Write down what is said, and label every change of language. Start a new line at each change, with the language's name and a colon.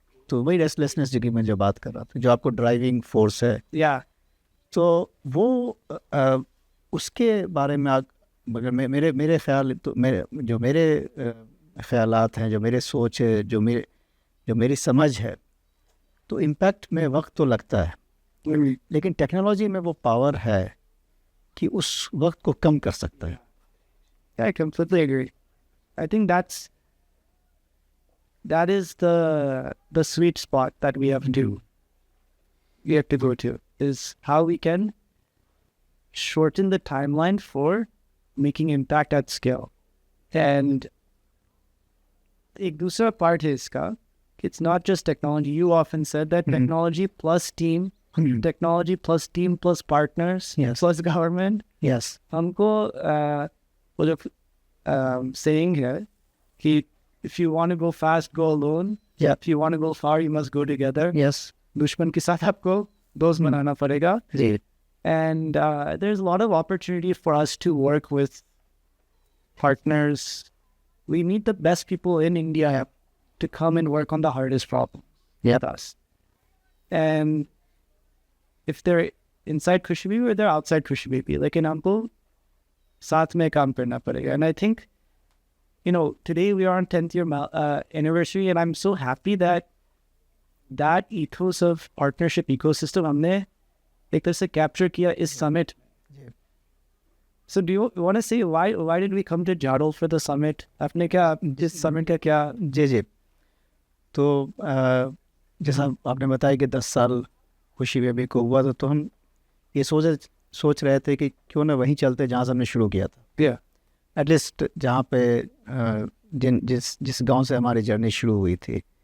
Hindi: तो वही रेस्टलेसनेस जो कि मैं जो बात कर रहा था, जो आपको ड्राइविंग फोर्स है, तो वो उसके बारे में मगर मेरे ख्याल, तो मेरे ख्यालात हैं, जो मेरे सोच है, जो मेरी समझ है, तो इम्पैक्ट में वक्त तो लगता है, लेकिन टेक्नोलॉजी में वो पावर है कि उस वक्त को कम कर सकता है।
English: I completely agree. I think that is the sweet spot that we have to go to, is how we can shorten the timeline for making impact at scale. And
Hindi: एक दूसरा part है इसका,
English: it's not just technology. You often said that technology plus team, technology plus team plus partners, Yes. plus government. Yes.
Hindi: हमको वो जो saying है कि
English: if you want to go fast, go alone. Yeah. If you want to go far, you must go together. Yes.
Hindi: दुश्मन के साथ आपको दोस्त बनाना पड़ेगा. जी.
English: And there's a lot of opportunity for us to work with partners. We need the best people in India to come and work on the hardest problem with us. And if they're inside Khushbu or they're outside Khushbu,
Hindi: लेकिन हमको साथ में काम करना पड़ेगा.
English: And I think, today we are on 10th year anniversary, and I'm so happy that ethos of partnership ecosystem
Hindi: हमने एक तरह से
English: capture किया इस summit. So do you want to say why did we come to Jadol for the summit?
Hindi: आपने क्या जिस summit का क्या? जी. तो जैसा आपने बताया कि 10 साल खुशी बेबी को हुआ, तो हम ये सोच रहे थे कि क्यों ना वहीं चलते जहाँ से हमने शुरू किया था. एटलीस्ट जहाँ पे जिस गांव से हमारी जर्नी शुरू हुई थी.